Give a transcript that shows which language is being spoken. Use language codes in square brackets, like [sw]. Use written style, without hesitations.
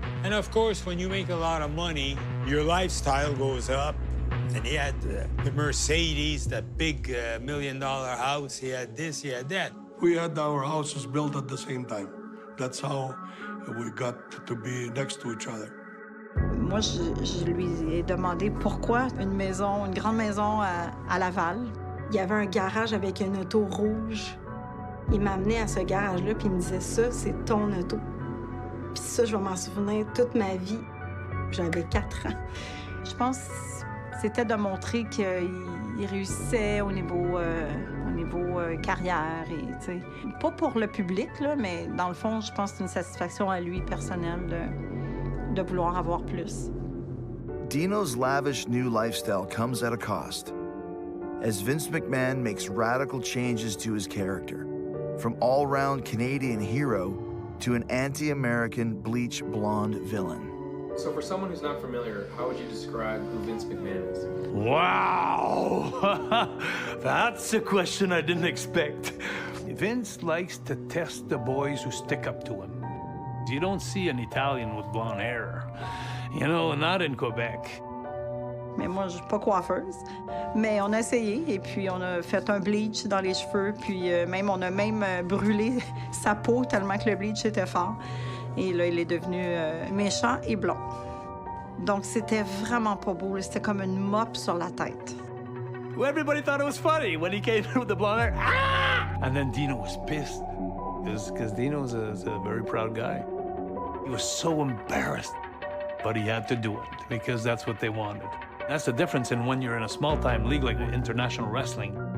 [en] And of course, when you make a lot of money, your lifestyle goes up. And he had the Mercedes, that big $1 million house. He had this, he had that. We had our houses built at the same time. That's how we got to be next to each other. [fr] Moi, je lui ai demandé pourquoi une grande maison à Laval. Il y avait un garage avec une auto rouge. Il m'a amené à ce garage-là, puis il me disait, ça, c'est ton auto. Puis ça, je vais m'en souvenir toute ma vie. J'avais 4 ans. Je pense que c'était de montrer qu'il réussissait au niveau carrière. Et, pas pour le public, là, mais dans le fond, je pense que c'est une satisfaction à lui personnelle de vouloir avoir plus. [en] Dino's lavish new lifestyle comes at a cost, as Vince McMahon makes radical changes to his character, from all-round Canadian hero to an anti-American bleach blonde villain. So for someone who's not familiar, how would you describe who Vince McMahon is? Wow! That's a question I didn't expect. Vince likes to test the boys who stick up to him. You don't see an Italian with blonde hair. You know, not in Quebec. [fr] Mais moi, je suis pas coiffeuse. Mais on a essayé, et puis on a fait un bleach dans les cheveux, puis on a même brûlé sa peau tellement que le bleach était fort. Et là, il est devenu méchant et blond. Donc, c'était vraiment pas beau. C'était comme une mop sur la tête. [en] Well, everybody thought it was funny when he came in with the blonde hair. Ah! And then Dino was pissed, because Dino's a very proud guy. He was so embarrassed, but he had to do it because that's what they wanted. That's the difference in when you're in a small-time league like international wrestling.